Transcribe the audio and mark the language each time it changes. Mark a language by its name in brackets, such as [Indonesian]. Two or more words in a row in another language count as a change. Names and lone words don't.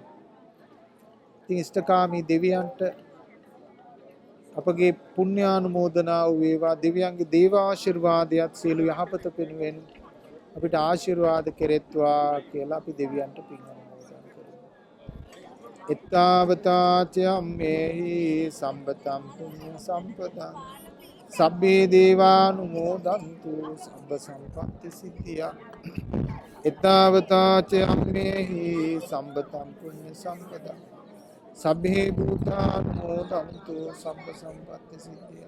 [Sinhala] ඉතින් ඉෂ්ඨකාමී දෙවියන්ට අපගේ පුණ්‍යානුමෝදනාව වේවා. දෙවියන්ගේ දේව ආශිර්වාදයත් සියලු යහපත වෙනුවෙන් අපිට ආශිර්වාද කෙරෙත්වා කියලා අපි දෙවියන්ට පින් අනුමෝදන් කරමු. [Pali] එත්තාවතාචයම්මේහි සම්පතම් පුඤ්ඤ සම්පතං සබ්බේ දේවානුමෝදන්තු සබ්බ සම්පත්ති සිද්ධියා. එත්තාවතාචයම්මේහි සම්පතම් පුඤ්ඤ සම්පතං සබ්බේ භූතානුමෝදන්තු සබ්බ සම්පත්ති සිද්ධියා.